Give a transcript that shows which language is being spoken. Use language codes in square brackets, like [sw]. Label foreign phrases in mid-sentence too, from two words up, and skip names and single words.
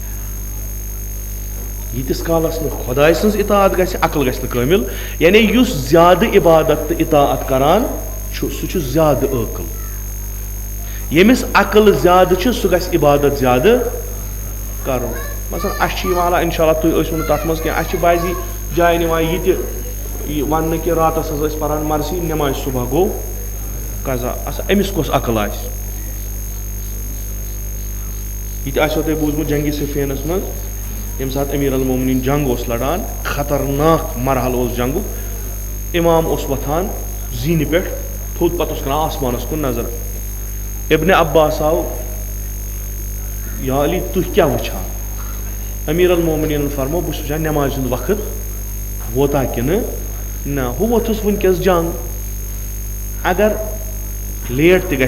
[ks] यीतिस कालस न खुदाय सन्स इताअत गछ अकल गछ न कामिल यानी युस ज्यादा इबादत तो इताअत करान सह ज्यादा अकल यमिस अकल ज्यादा सह गछ इबादत ज्यादा करो मसलन अला इंशाल्लाह तुम तथ मज क्या बाजी जाय निवान ये वन कि रातस पान मरसी नमाज सुबह गो कजा अमिस कोस अकल आसो तुम बूझमुत जंगी सफीनस मज यम सात अमीर अल मोमिनीन जंग उस लड़ान खतरनाक मरहल उस जंगु इमाम उस वथान जीन पे थोद पत कर आसमानस कुन नजर इब्न अब्बास आव या अली तुह क्या वुछान अमीर अल मोमिनीन फरमो बस वुछान नमाज हुंद वक्त वोता कि ना हु वोथुस वनकस जंग अगर लेट त